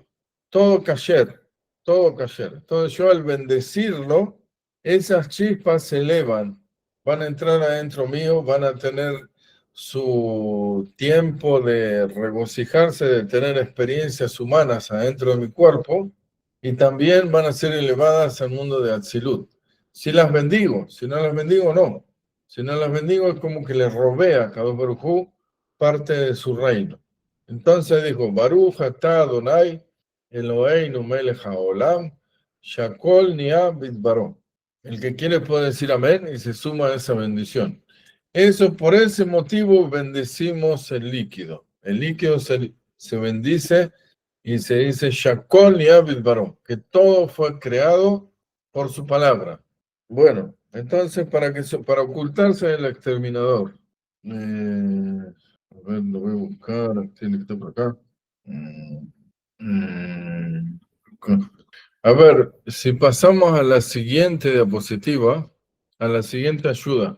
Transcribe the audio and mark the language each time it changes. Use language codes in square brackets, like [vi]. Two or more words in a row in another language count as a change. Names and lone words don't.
[es] Todo kasher, todo kasher. Entonces yo al bendecirlo, esas chispas se elevan, van a entrar adentro mío, van a tener su tiempo de regocijarse, de tener experiencias humanas adentro de mi cuerpo, y también van a ser elevadas al mundo de Atzilut. Si las bendigo, si no las bendigo, no. Si no las bendigo es como que le robé a [he] קדוש ברוך הוא [es] parte de su reino. Entonces dijo, [he] ברוך אתה אדוני אלוהינו מלך העולם שהכל נהיה בדברו. [es] El que quiere puede decir amén y se suma a esa bendición. Eso, por ese motivo bendecimos el líquido. El líquido se bendice y se dice [he] שהכל נהיה בדברו, [es] que todo fue creado por su palabra. Bueno, entonces para ocultarse del exterminador. A ver, lo voy a buscar, tiene que estar por acá. A ver, si pasamos a la siguiente diapositiva, a la siguiente ayuda.